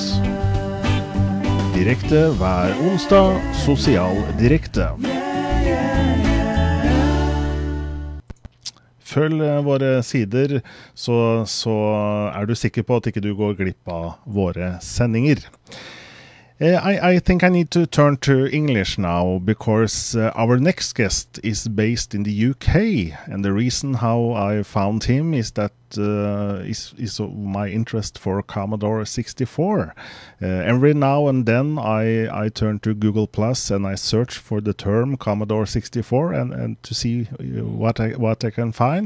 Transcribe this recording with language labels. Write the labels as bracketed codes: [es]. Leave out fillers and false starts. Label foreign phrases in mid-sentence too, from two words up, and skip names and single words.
[no] Direkte hver onsdag, Sosial Direkte. Følg våre sider, så du sikker på at ikke du går glipp av våre sendinger. [en] I think I need to turn to English now because our next guest is based in the UK, and the reason how I found him is that is my interest for Commodore 64. Every now and then I turn to Google Plus and I search for the term Commodore 64 and to see what I can find.